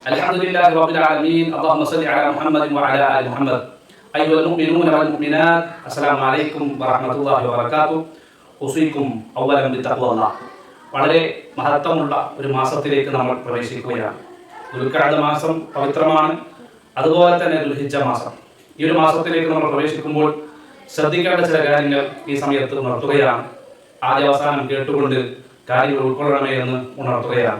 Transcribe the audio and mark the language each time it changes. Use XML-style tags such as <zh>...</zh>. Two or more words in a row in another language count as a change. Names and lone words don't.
<ar>الحمد لله رب العالمين اللهم صل على محمد وعلى آل محمد أيها المؤمنون والمؤمنات السلام عليكم ورحمة الله وبركاته أوصيكم أولا بتقوى الله.</ar> <ml>വളരെ മഹത്വമുള്ള ഒരു മാസത്തിലേക്ക് നമ്മൾ പ്രവേശിക്കുകയാണ്. ദുൽഖഅദ മാസം പവിത്രമാണ്, അതുപോലെ തന്നെ ദുൽഹിജ്ജ മാസം. ഈ ഒരു മാസത്തിലേക്ക് നമ്മൾ പ്രവേശിക്കുമ്പോൾ ശ്രദ്ധിക്കേണ്ട ചില കാര്യങ്ങൾ ഈ സമയത്ത് ഉണർത്തുകയാണ്. ആദ്യ അവസാനം കേട്ടുകൊണ്ട് കാര്യങ്ങൾ ഉൾക്കൊള്ളണമേ എന്ന് ഉണർത്തുകയാണ്.</ml>